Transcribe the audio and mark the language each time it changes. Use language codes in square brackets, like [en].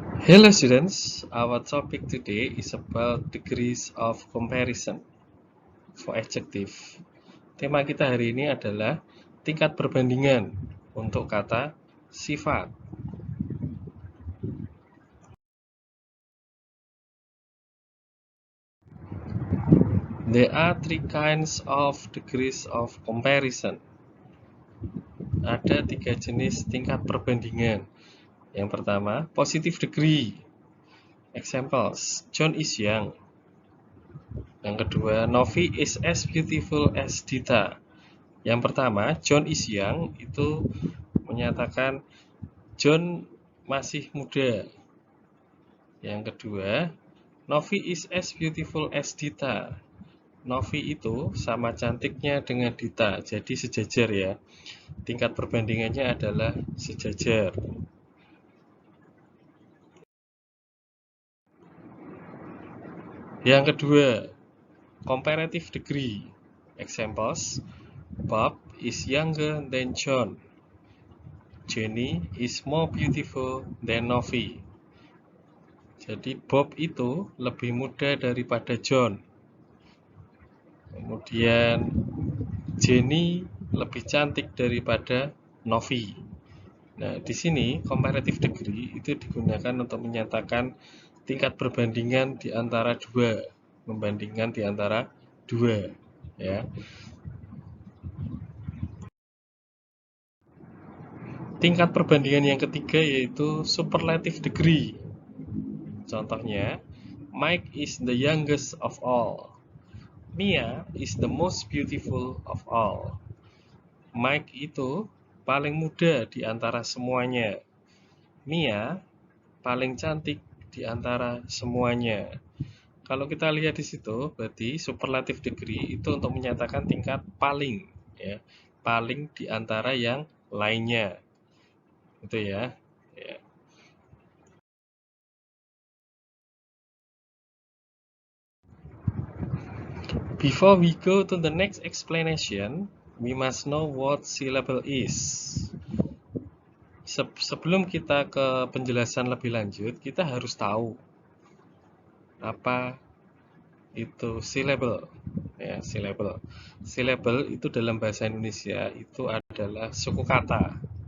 [en] Hello students, our topic today is about degrees of comparison for adjective. [id] Tema kita hari ini adalah tingkat perbandingan untuk kata sifat. [en] There are three kinds of degrees of comparison. [id] Ada tiga jenis tingkat perbandingan. Yang pertama, positive degree. [en] Examples, John is young. [id] Yang kedua, [en] Novi is as beautiful as Dita. [id] Yang pertama, [en] John is young [id] itu menyatakan John masih muda. Yang kedua, [en] Novi is as beautiful as Dita. [id] Novi itu sama cantiknya dengan Dita, jadi sejajar ya. Tingkat perbandingannya adalah sejajar. Yang kedua, comparative degree. [en] Examples, Bob is younger than John. Jenny is more beautiful than Novi. [id] Jadi Bob itu lebih muda daripada John. Kemudian Jenny lebih cantik daripada Novi. Nah, di sini comparative degree itu digunakan untuk menyatakan tingkat perbandingan di antara dua, membandingkan di antara dua, ya. Tingkat perbandingan yang ketiga yaitu superlative degree. Contohnya, [en] Mike is the youngest of all. Mia is the most beautiful of all. [id] Mike itu paling muda di antara semuanya. Mia paling cantik di antara semuanya. Kalau kita lihat di situ, berarti superlative degree itu untuk menyatakan tingkat paling, ya, paling di antara yang lainnya, itu ya. [en] Before we go to the next explanation, we must know what syllable is. [id] Sebelum kita ke penjelasan lebih lanjut, kita harus tahu apa itu syllable. Ya, syllable. Syllable itu dalam bahasa Indonesia itu adalah suku kata.